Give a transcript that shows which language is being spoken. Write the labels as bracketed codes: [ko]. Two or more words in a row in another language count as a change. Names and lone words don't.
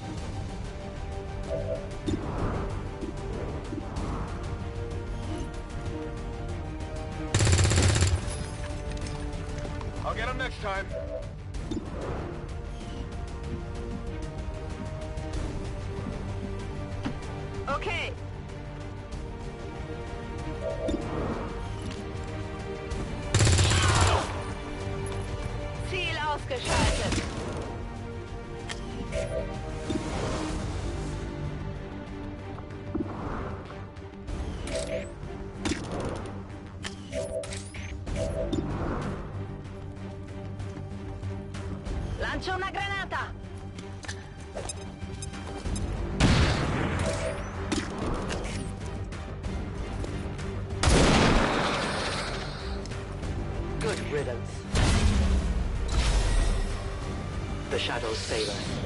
[en] I'll get him next time. Okay. [de] Ziel ausgeschaltet. [it] Lancio una granata! [en] Good riddance. The shadows save us.